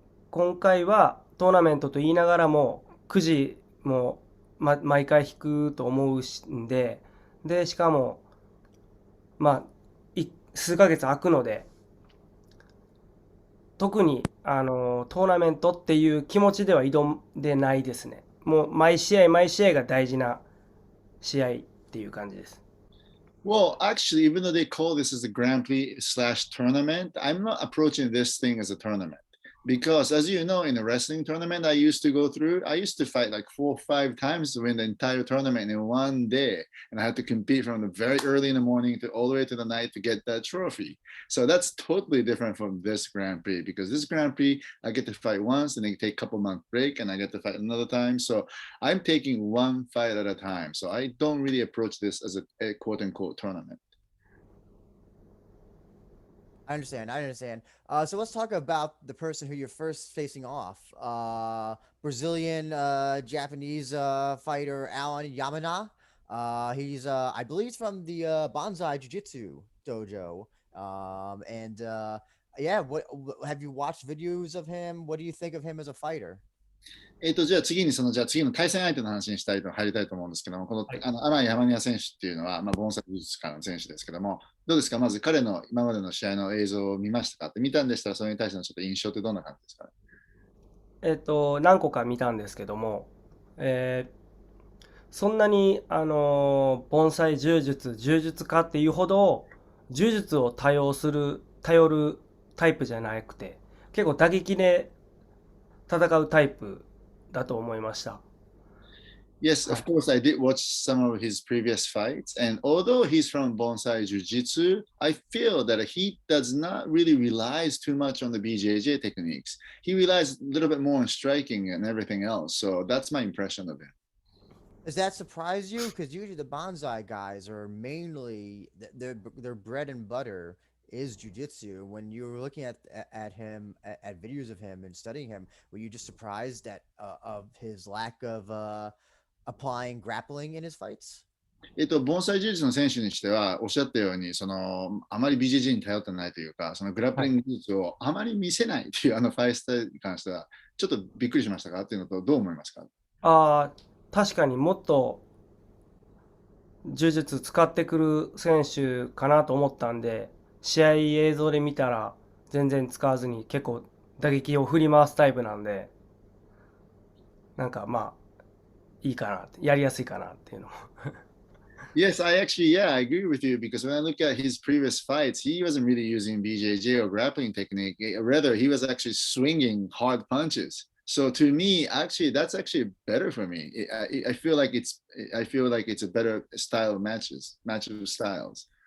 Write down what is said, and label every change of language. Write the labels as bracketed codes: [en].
[ja] 今回はトーナメントと言いながらもくじも、毎回引くと思うんで、しかも、まあ、数ヶ月空くので、特に、トーナメントっていう気持ちでは挑んでないですね。もう毎試合毎試合が大事な試合っていう感じです。 [en] Well, actually, even though they call this as a Grand Prix slash tournament, I'm not approaching this thing as a tournament. Because as you know, in a wrestling tournament I used to go through, I used to fight like 4 or 5 times to win the entire tournament in one day. And I had to compete from the very early in the morning to all the way to the night to get that trophy. So that's totally different from this Grand Prix because this Grand Prix, I get to fight once and then take a couple month break and I get to fight another time. So I'm taking one fight at a time. So I don't really approach this as a quote unquote tournament. I understand. I understand. So let's talk about the person who you're first facing off. Brazilian Japanese fighter Alan Yamana. He's I believe he's from the Bonsai Jiu Jitsu dojo. And yeah, what have you watched videos of him? What do you think of him as a fighter? [ja] じゃあ次にじゃあ次の対戦相手の話に入りたいと思うんですけども、このはい。アラン・ヤマニア選手っていうのは、ボンサイ技術家の選手ですけども、どうですか、まず彼の今までの試合の映像を見ましたかって見たんでしたら、それに対してのちょっと印象ってどんな感じですかね？何個か見たんですけども、そんなに、盆栽柔術家っていうほど、柔術を頼るタイプじゃなくて、結構打撃で戦うタイプだと思いました。 [en] Yes, [ja] は [en] of [ja] い。 [en] course, I did watch some of his previous fights. And although he's from Bonsai Jiu Jitsu, I feel that he does not really relies too much on the BJJ techniques. He relies a little bit more on striking and everything else. So that's my impression of him. Does that surprise you? Because usually the bonsai guys are mainly their bread and butter is jujitsu. When you were looking at him at videos of him and studying him, were you just surprised at of his lack of applying grappling in his fights? [ja] 盆栽柔術の選手にしては、おっしゃったように、あまり BJJ に頼ってないというか、そのグラップはい。リング技術をあまり見せないというファイスタイルに関しては、ちょっとびっくりしましたかっていうのと、どう思いますか？ああ、確かにもっと柔術使ってくる選手かなと思ったんで、試合映像で見たら全然使わずに結構打撃を振り回すタイプなんで、なんかいいかなって、やりやすいかなっていうのも。 [en] Yes, I actually, yeah, I agree with you because when I look at his previous fights, he wasn't really using BJJ or grappling technique. Rather, he was actually swinging hard punches. So to me, actually, that's actually better for me. I feel like it's a better style of match of styles.